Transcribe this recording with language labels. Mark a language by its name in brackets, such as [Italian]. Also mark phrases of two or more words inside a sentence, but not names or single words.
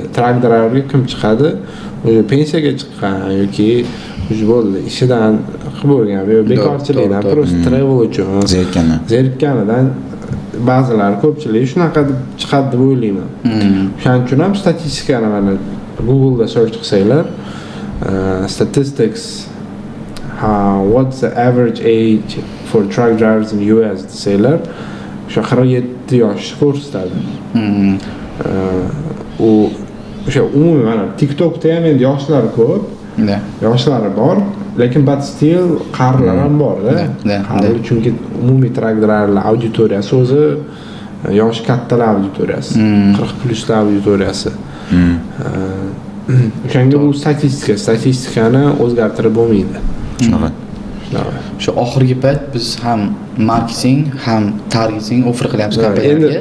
[English] Truck driverga [Uzbek] kim chiqadi? O'sha pensiyaga chiqqan yoki bo'ldi ishidan qilib bo'lgan yo bekorchilikdan просто travel uchun zerikkanidan ba'zilar ko'pchilik shunaqa deb chiqadi deb o'ylayman. Shuning uchun ham statistikani mana Google'da search qilsanglar, [English] statistics what's the average age for truck drivers in US [Uzbek] desanglar, o'sha 47 yosh ko'rsatadi. U o'sha umumiy mana TikTokda ham endi yoshlar ko'p. Yoshlari bor, lekin [English] but still [Uzbek] qarilar ham bor-da. Qarilar chunki umumiy [English] truck driverlar [Uzbek] auditoriyasi o'zi yosh kattalar auditoriyasi, 40 pluslar auditoriyasi. O'shanga bu statistikani o'zgartirib bo'lmaydi. Shunaqa. Shu oxirgi payt biz ham marketing, ham [English] targeting offer [Uzbek] qilyapmiz kompaniyalarga.